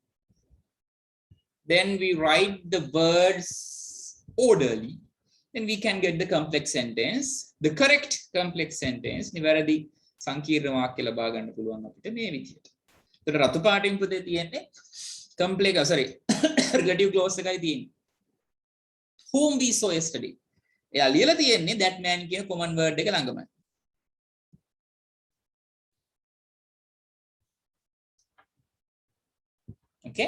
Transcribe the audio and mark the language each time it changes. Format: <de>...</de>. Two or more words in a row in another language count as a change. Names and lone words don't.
<en>Then we write the words orderly. Then we can get the complex sentence, the correct complex sentence.</en> <si>නිවැරදි සංකීර්ණ වාක්‍ය ලබා ගන්න පුළුවන් අපිට මේ විදිහට. ඒතර රතු පාටින් පුතේ තියෙන්නේ</si> <en>complex relative clause</en> <si>එකයි තියෙන්නේ.</si> <en>Whom we saw yesterday.</en> <si>එයා ලියලා තියෙන්නේ</si> <en>that man</en> <si>කියන</si> <en>common word</en> <si>එක ළඟමයි.</si> <en>Okay?</en>